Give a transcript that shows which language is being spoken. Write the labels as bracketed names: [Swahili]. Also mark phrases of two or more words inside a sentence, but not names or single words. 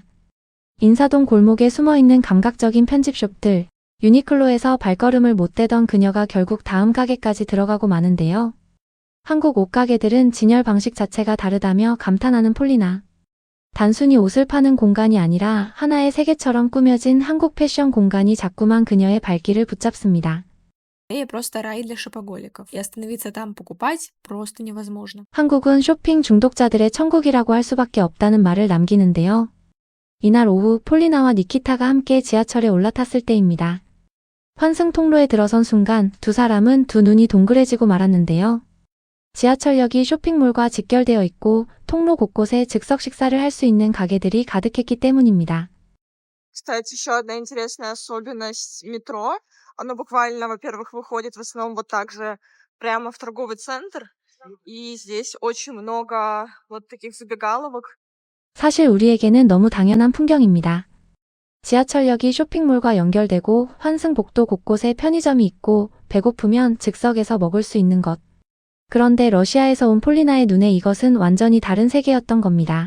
[Korean] 인사동 골목에 숨어있는 감각적인 편집숍들, 유니클로에서 발걸음을 못 대던 그녀가 결국 다음 가게까지 들어가고 마는데요. 한국 옷가게들은 진열 방식 자체가 다르다며 감탄하는 폴리나. 단순히 옷을 파는 공간이 아니라 하나의 세계처럼 꾸며진 한국 패션 공간이 자꾸만 그녀의 발길을 붙잡습니다. [Russian] просто рай для шопоголиков. И остановиться там покупать просто невозможно. [Korean] 한국은 쇼핑 중독자들의 천국이라고 할 수밖에 없다는 말을 남기는데요. 이날 오후 폴리나와 니키타가 함께 지하철에 올라탔을 때입니다. 환승 통로에 들어선 순간 두 사람은 두 눈이 동그래지고 말았는데요. 지하철역이 쇼핑몰과 직결되어 있고 통로 곳곳에 즉석 식사를 할 수 있는 가게들이 가득했기 때문입니다. [Russian] Кстати, еще одна интересная особенность метро. Оно буквально, во-первых, выходит в основном вот так же прямо в торговый центр. И здесь очень много вот таких забегаловок. [Korean] 사실 우리에게는 너무 당연한 풍경입니다. 지하철역이 쇼핑몰과 연결되고 환승복도 곳곳에 편의점이 있고 배고프면 즉석에서 먹을 수 있는 것. 그런데 러시아에서 온 폴리나의 눈에 이것은 완전히 다른 세계였던 겁니다.